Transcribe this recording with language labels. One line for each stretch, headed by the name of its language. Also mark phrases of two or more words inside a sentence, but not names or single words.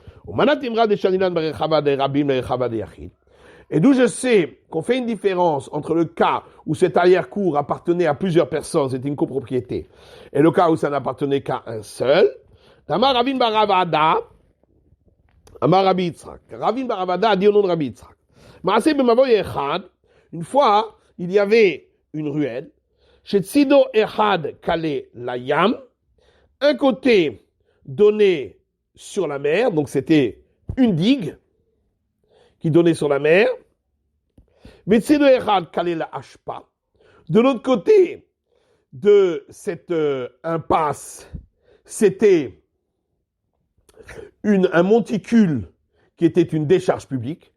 French: Et d'où je sais qu'on fait une différence entre le cas où cette arrière-cour appartenait à plusieurs personnes, c'était une copropriété, et le cas où ça n'appartenait qu'à un seul.
Hebrew: אמר רבין ברבדא אמר רבי יצחק.
French: Ravin Baravada a dit au nom de Rabbi Yitzhak.
Hebrew: מעשה במבוי אחד,
French: une fois, il y avait une ruelle, chez
Hebrew: צידו אחד כלה לים,
French: un côté donné sur la mer, donc c'était une digue qui donnait sur la mer, mais
Hebrew: צידו אחד כלה לאשפה,
French: de l'autre côté de cette impasse, c'était un monticule qui était une décharge publique.